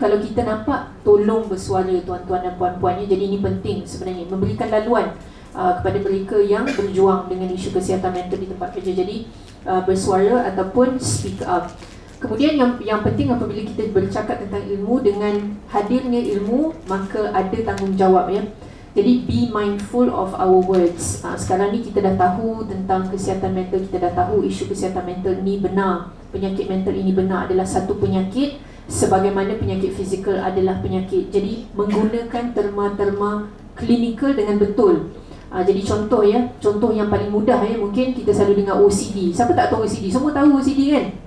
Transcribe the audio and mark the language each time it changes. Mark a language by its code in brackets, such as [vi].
[ms] Kalau kita nampak, tolong bersuara tuan-tuan dan puan-puan. Jadi ini penting sebenarnya, memberikan laluan kepada mereka yang berjuang dengan isu kesihatan mental di tempat kerja. Jadi bersuara ataupun [en] speak up. [ms] Kemudian yang penting apabila kita bercakap tentang ilmu, dengan hadirnya ilmu maka ada tanggungjawab, ya. Jadi [en] be mindful of our words. [ms] Sekarang ni kita dah tahu tentang kesihatan mental, kita dah tahu isu kesihatan mental ni benar. Penyakit mental ini benar adalah satu penyakit, sebagaimana penyakit fizikal adalah penyakit. Jadi menggunakan terma-terma klinikal dengan betul. Jadi contoh, ya, contoh yang paling mudah, ya, mungkin kita selalu dengar OCD. Siapa tak tahu OCD? Semua tahu OCD kan?